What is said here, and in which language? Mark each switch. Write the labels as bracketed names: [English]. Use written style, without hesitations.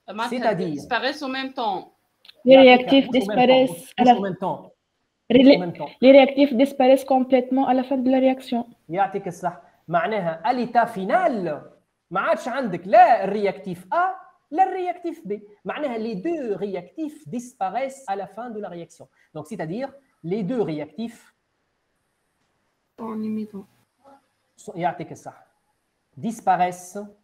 [French] c'est-à-dire disparaissent en même temps. Les réactifs disparaissent en même temps. Les réactifs disparaissent complètement à la fin de la réaction. [Arabic] يعطيك الصح. معناها [French] à l'état final [Arabic] ما عادش عندك لا الرياكتيف A لا الرياكتيف B. معناها [French] les deux réactifs disparaissent à la fin de la réaction. Donc c'est-à-dire les deux réactifs En imitant. [Arabic] يعطيك الصح [French] disparaissent